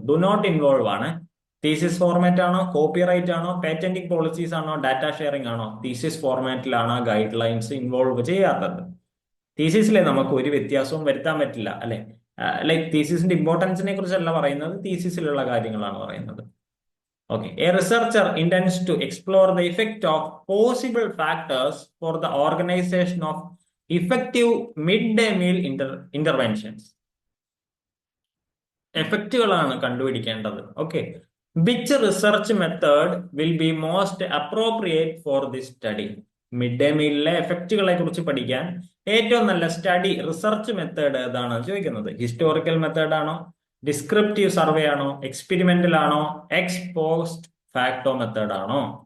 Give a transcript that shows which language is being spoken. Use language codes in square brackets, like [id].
[en] do not involve [ml] ആണ്. Thesis format ആണോ, copyright ആണോ, പേറ്റന്റിംഗ് പോളിസീസ് ആണോ, ഡാറ്റ ഷെയറിംഗ് ആണോ? തീസിസ് ഫോർമാറ്റിലാണ് ഗൈഡ് ലൈൻസ് ഇൻവോൾവ് ചെയ്യാത്തത്. തീസിസിലെ നമുക്ക് ഒരു വ്യത്യാസവും വരുത്താൻ പറ്റില്ല, അല്ലെ? ലൈക് തീസിസിന്റെ ഇമ്പോർട്ടൻസിനെ കുറിച്ചല്ല പറയുന്നത്, തീസിസിലുള്ള കാര്യങ്ങളാണ് പറയുന്നത്. [en] Okay, a researcher intends to explore the effect of possible factors for the organization of effective midday meal interventions. [ml] എഫക്റ്റുകളാണ് കണ്ടുപിടിക്കേണ്ടത്. [en] Okay, which research method will be most appropriate for this study? [ml] Mid day മീലിലെ എഫക്റ്റുകളെ കുറിച്ച് പഠിക്കാൻ ഏറ്റവും നല്ല study research method ഏതാണ് ചോദിക്കുന്നത്. Historical method ആണോ, descriptive survey ആണോ, experimental ആണോ, എക്സ് പോസ്റ്റ് ഫാക്ടോ മെത്തേഡ് ആണോ?